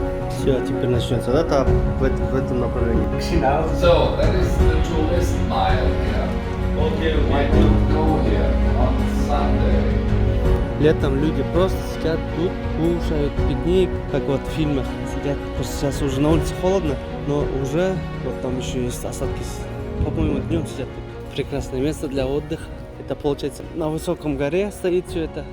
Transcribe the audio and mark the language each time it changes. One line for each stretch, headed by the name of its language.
Russian: Все, теперь начнется, да, там в этом направлении.
English: So, that is the tourist mile here. Okay, I would go here on Sunday.
Russian: Летом люди просто сидят тут, кушают, пикник, как вот в фильмах сидят. Просто сейчас уже на улице холодно, но уже вот там еще есть осадки. По-моему, днем сидят тут. Прекрасное место для отдыха. Это получается на высоком горе стоит все это.